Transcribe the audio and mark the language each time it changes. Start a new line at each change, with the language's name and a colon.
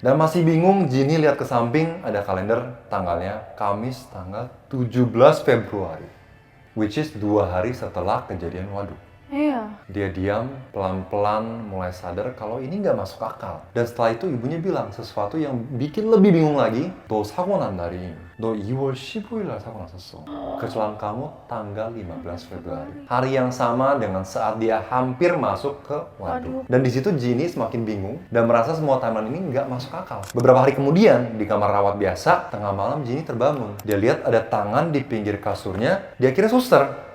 Indonesian: Dan masih bingung, Jinhee lihat ke samping, ada kalender tanggalnya Kamis tanggal 17 Februari.
English: Which is
Indonesian: 2 hari setelah kejadian waduk. Iya. Dia diam, pelan-pelan mulai sadar kalau ini nggak masuk akal. Dan setelah itu ibunya bilang sesuatu yang bikin lebih bingung lagi.
Korean: 너 사고 난 날이 너 2월 15일 날 사고 났었어.
Indonesian: Kecelakaan kamu tanggal 15 Februari. Hari yang sama dengan saat dia hampir masuk ke waduk. Dan di situ Jinhee semakin bingung dan merasa semua timeline ini nggak masuk akal. Beberapa hari kemudian di kamar rawat biasa, tengah malam Jinhee terbangun. Dia lihat ada tangan di pinggir kasurnya. Dia kira suster.